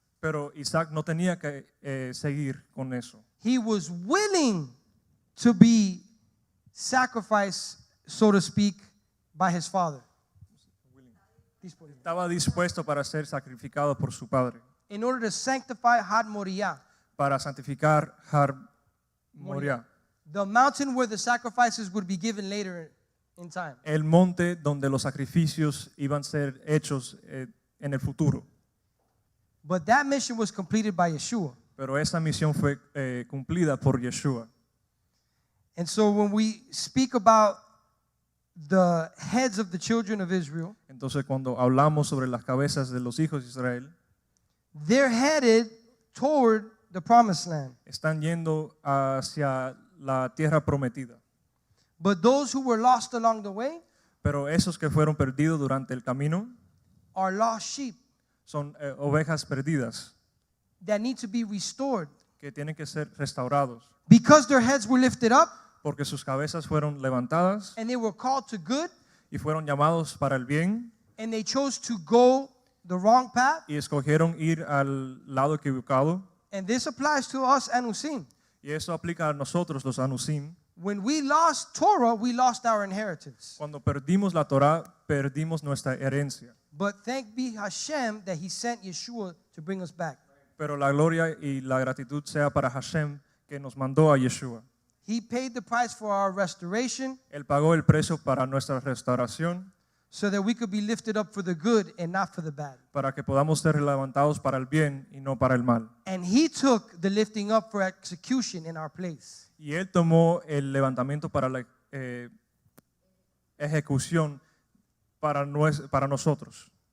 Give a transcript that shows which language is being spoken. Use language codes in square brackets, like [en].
[es] Pero Isaac no tenía que seguir con eso. [en] He was willing to be sacrificed, so to speak, by his father. [es] Estaba dispuesto para ser sacrificado por su padre, [en] In order to sanctify Had Moriah, [es] para santificar Har Moriah, [en] the mountain where the sacrifices would be given later in time. [es] el monte donde los sacrificios iban a ser hechos en el futuro. [en] But that mission was completed by Yeshua. [es] Pero esa misión fue cumplida por Yeshua. [en] And so when we speak about the heads of the children of Israel, [es] Entonces cuando hablamos sobre las cabezas de los hijos de Israel, [en] they're headed toward the promised land. [es] están yendo hacia la tierra prometida. [en] But those who were lost along the way [es] Pero esos que fueron perdidos durante el camino [en] are lost sheep [es] son ovejas perdidas [en] that need to be restored. [es] que tienen que ser restaurados [en] Because their heads were lifted up [es] porque sus cabezas fueron levantadas [en] and they were called to good [es] y fueron llamados para el bien [en] and they chose to go the wrong path. [es] y escogieron ir al lado equivocado. [en] And this applies to us, Anusim. [es] Y eso aplica a nosotros los Anusim. [en] When we lost Torah, we lost our inheritance. [es] Cuando perdimos la Torah, perdimos nuestra herencia. [en] But thank be Hashem that He sent Yeshua to bring us back. [es] Pero la gloria y la gratitud sea para Hashem que nos mandó a Yeshua. [en] He paid the price for our restoration [es] Él pagó el precio para nuestra restauración, [en] so that we could be lifted up for the good and not for the bad. [es] para que podamos ser levantados para el bien y no para el mal. [en] And He took the lifting up for execution in our place. [es] Y Él tomó el levantamiento para la ejecución para nosotros.